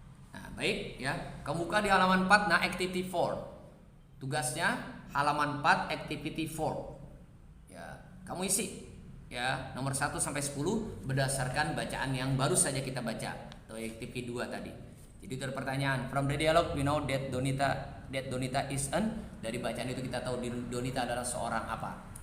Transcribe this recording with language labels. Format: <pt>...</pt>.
<id>Nah, baik ya. Kamu buka di halaman 4, nah activity 4. Tugasnya halaman 4 activity 4. Ya, kamu isi ya nomor 1 sampai 10 berdasarkan bacaan yang baru saja kita baca atau activity 2 tadi. Jadi Jadi itu ada pertanyaan.</id> <en>From the dialogue we know that Donita is an.</en> <id>Dari bacaan itu kita tahu Donita adalah seorang apa.</id>